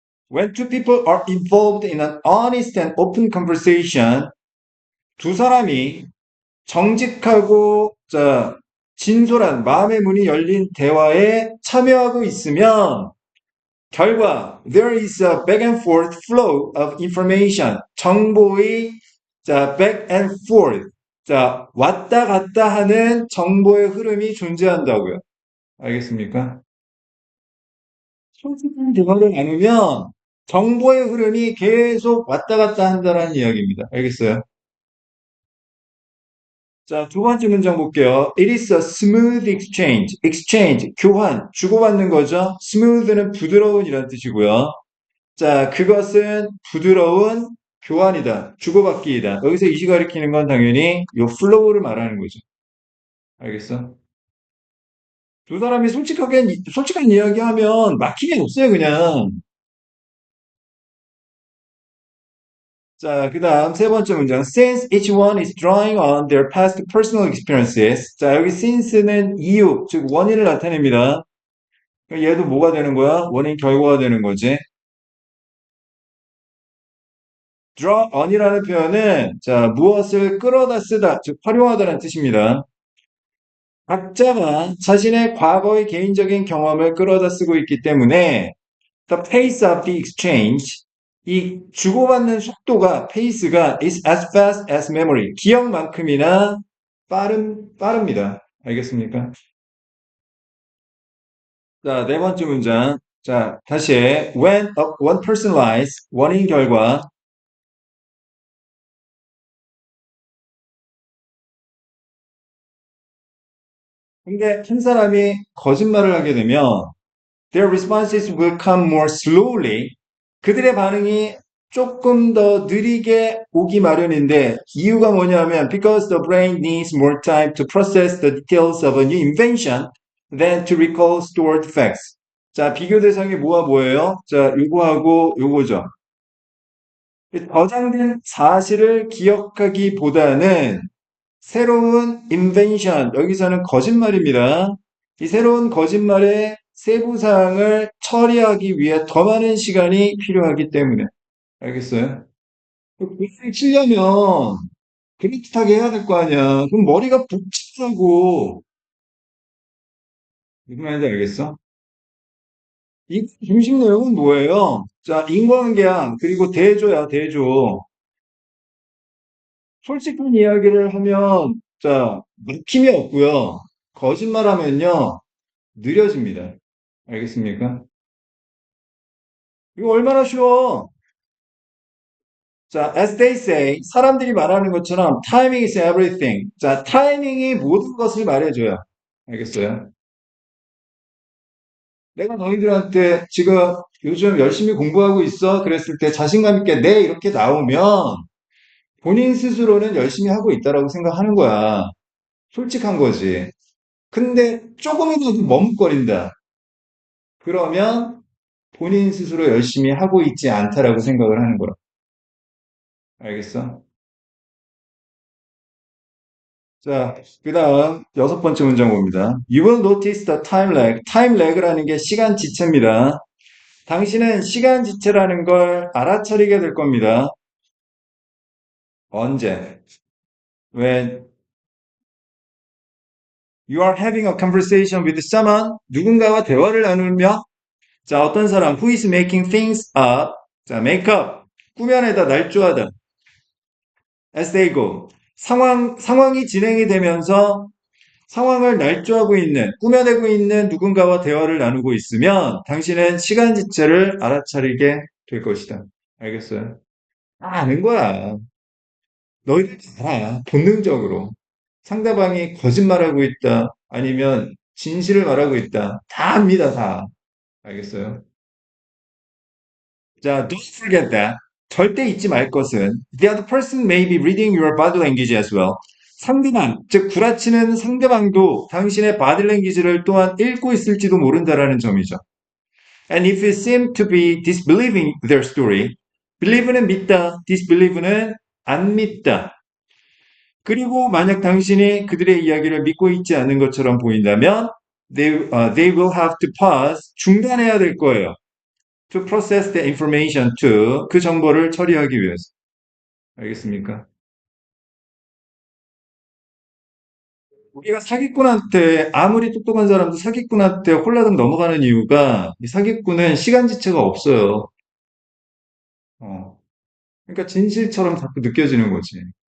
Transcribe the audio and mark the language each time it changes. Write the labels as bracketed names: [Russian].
[English] When two people are involved in an honest and open conversation, [Korean] 두 사람이 정직하고, 자, 진솔한 마음의 문이 열린 대화에 참여하고 있으면 결과, [English] there is a back and forth flow of information. [Korean] 정보의, [English] 자, back and forth. [Korean] 자, 왔다 갔다 하는 정보의 흐름이 존재한다고요. 알겠습니까? 솔직한 대화를 나누면 정보의 흐름이 계속 왔다 갔다 한다는 이야기입니다. 알겠어요? 자, 두 번째 문장 볼게요. [English] It is a smooth exchange. [Korean] exchange, 교환, 주고받는 거죠. smooth는 부드러운 이란 뜻이고요. 자, 그것은 부드러운 교환이다. 주고받기이다. 여기서 이시 가리키는 건 당연히 요 플로우를 말하는 거죠. 알겠어? 두 사람이 솔직한 이야기하면 막히게 없어요, 그냥. 자, 그 다음 세 번째 문장. [English] Since each one is drawing on their past personal experiences. [Korean] 자, 여기 since는 이유, 즉 원인을 나타냅니다. 얘도 뭐가 되는 거야? 원인 결과가 되는 거지. draw on이라는 표현은 자, 무엇을 끌어다 쓰다, 즉 활용하다라는 뜻입니다. 각자가 자신의 과거의 개인적인 경험을 끌어다 쓰고 있기 때문에 [English] the pace of the exchange [Korean] 이 주고받는 속도가 pace가 [English] is as fast as memory [Korean] 기억만큼이나 빠릅니다. 알겠습니까? 자, 네 번째 문장. 자, 다시 [English] when one person lies [Korean] 원인 결과 근데 한 사람이 거짓말을 하게 되면 [English] their responses will come more slowly. [Korean] 그들의 반응이 조금 더 느리게 오기 마련인데 이유가 뭐냐면 [English] because the brain needs more time to process the details of a new invention than to recall stored facts. [Korean] 자, 비교 대상이 뭐와 뭐예요? 자, 요거하고 요거죠. 저장된 사실을 기억하기보다는 새로운 invention, 여기서는 거짓말입니다. 이 새로운 거짓말의 세부 사항을 처리하기 위해 더 많은 시간이 필요하기 때문에. 알겠어요? 글을 치려면 그럴듯하게 해야 될 거 아니야. 그럼 머리가 복잡하고. 무슨 말인지 알겠어? 이 중심 내용은 뭐예요? 자, 인과관계야. 그리고 대조야, 대조. 솔직한 이야기를 하면, 자, 막힘이 없고요. 거짓말하면요, 느려집니다. 알겠습니까? 이거 얼마나 쉬워. [English] 자, as they say, [Korean] 사람들이 말하는 것처럼 [English] timing is everything. [Korean] 자, 타이밍이 모든 것을 말해줘요. 알겠어요? 내가 너희들한테 지금 요즘 열심히 공부하고 있어? 그랬을 때 자신감 있게 네, 이렇게 나오면 본인 스스로는 열심히 하고 있다라고 생각하는 거야. 솔직한 거지. 근데 조금이라도 머뭇거린다. 그러면 본인 스스로 열심히 하고 있지 않다라고 생각을 하는 거야. 알겠어? 자, 그 다음 여섯 번째 문장 봅니다. [English] You will notice the time lag. [Korean] time lag라는 게 시간 지체입니다. 당신은 시간 지체라는 걸 알아차리게 될 겁니다. 언제? [English] When you are having a conversation with someone, [Korean] 누군가와 대화를 나누며, [English] 자, [Korean] 어떤 사람, [English] who is making things up, 자, make up, [Korean] 꾸며내다, 날조하다, [English] as they go. [Korean] 상황이 진행이 되면서 상황을 날조하고 있는, 꾸며내고 있는 누군가와 대화를 나누고 있으면 당신은 시간 지체를 알아차리게 될 것이다. 알겠어요? 아는 거야. 너희들 다 알아. 본능적으로. 상대방이 거짓말하고 있다. 아니면 진실을 말하고 있다. 다 압니다, 다. 알겠어요? 자, [English] don't forget that. [Korean] 절대 잊지 말 것은 [English] the other person may be reading your body language as well. [Korean] 상대방, 즉 구라치는 상대방도 당신의 body language를 또한 읽고 있을지도 모른다라는 점이죠. [English] And if you seem to be disbelieving their story, believe는 [Korean] 믿다, [English] disbelieve는 [Korean] 안 믿다. 그리고 만약 당신이 그들의 이야기를 믿고 있지 않는 것처럼 보인다면 [English] they will have to pause, [Korean] 중단해야 될 거예요. [English] To process the information to, [Korean] 그 정보를 처리하기 위해서. 알겠습니까? 우리가 사기꾼한테 아무리 똑똑한 사람도 사기꾼한테 홀라당 넘어가는 이유가 이 사기꾼은 시간 지체가 없어요. 어. 그러니까 진실처럼 자꾸 느껴지는 거지.